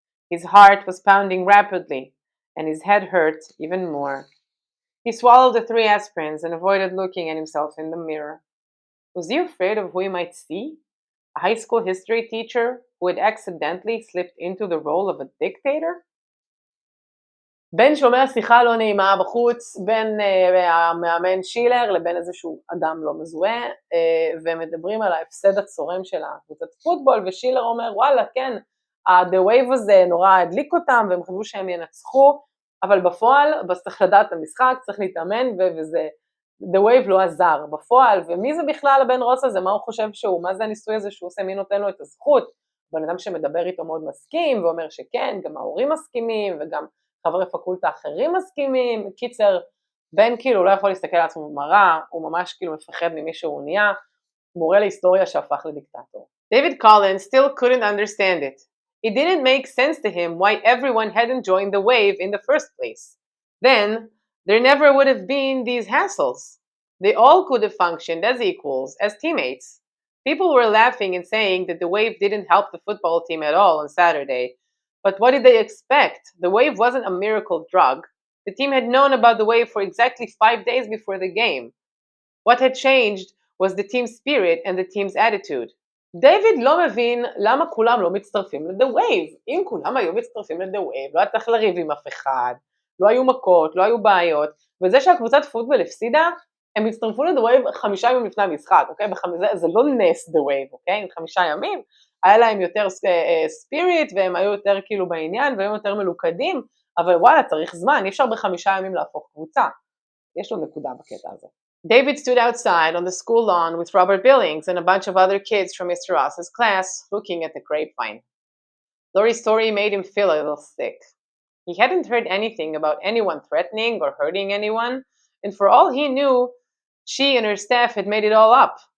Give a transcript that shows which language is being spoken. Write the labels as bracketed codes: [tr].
[en] His heart was pounding rapidly, and his head hurt even more. He swallowed the 3 aspirins and avoided looking at himself in the mirror. Was he afraid of who he might see? A high school history teacher who had accidentally slipped into the role of a dictator? [he] בן שומע שיחה לא נעימה בחוץ, בין המאמן שילר לבין איזשהו אדם לא מזוהה, ומדברים על ההפסד הצורם של הקבוצת פוטבול, ושילר אומר, וואלה, כן, the wave הזה נורא הדליק אותם, והם חשבו שהם ינצחו, אבל בפועל, צריך לדעת את המשחק, צריך להתאמן, וזה, the wave לא עזר בפועל, ומי זה בכלל הבן רוס הזה, מה הוא חושב שהוא, מה זה הניסוי הזה שהוא עושה, מי נותן לו את הזכות, בן אדם שמדבר איתו מאוד מסכים, ואומר שכן, גם ההורים מסכימים, וגם חברי פקולטה אחרים מסכימים, קיצר, בן כאילו לא יכול להסתכל על עצמו במראה, הוא ממש כאילו מפחד ממי שהוא נהיה, מורה להיסטוריה שהפך לדיקטטור. [en] David Collins still couldn't understand it. It didn't make sense to him why everyone hadn't joined the wave in the first place. Then, there never would have been these hassles. They all could have functioned as equals, as teammates. People were laughing and saying that the wave didn't help the football team at all on Saturday. But what did they expect? The wave wasn't a miracle drug. The team had known about the wave for exactly 5 days before the game. What had changed was the team's spirit and the team's attitude. [he] דיוויד לא מבין למה כולם לא מצטרפים ל-The Wave. אם כולם היו מצטרפים ל-The Wave, לא היה צריך לריב עם אף אחד, לא היו מכות, לא היו בעיות, וזה שהקבוצת פוטבול הפסידה, הם הצטרפו ל-The Wave 5 ימים לפני המשחק, אוקיי? זה לא נס The Wave, אוקיי? 5 ימים, היה להם יותר ספיריט, והם היו יותר כאילו בעניין, והם יותר מלוכדים, אבל וואלה, צריך זמן, אי אפשר ב5 ימים להפוך קבוצה. יש לו נקודה בקטע הזה. [en] David stood outside on the school lawn with Robert Billings and a bunch of other kids from Mr. Ross's class, looking at the grapevine. Lori's story made him feel a little sick. He hadn't heard anything about anyone threatening or hurting anyone, and for all he knew, she and her staff had made it all up.